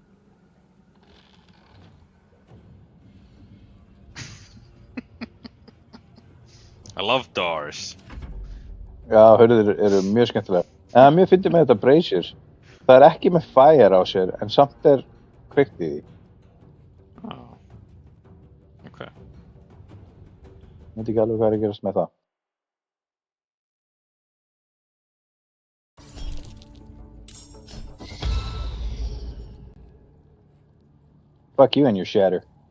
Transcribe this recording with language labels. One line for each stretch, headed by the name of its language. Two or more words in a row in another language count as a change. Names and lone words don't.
English: I love doors.
Icelandic: Já, hörður eru mjög skemmtilega. En mér finnst með þetta Brazier. Það er ekki með fire á sér, en samt er kveikt í því. Ok. Ég veit ekki alveg hvað er að gerast með það.
English: Fuck you and your shatter.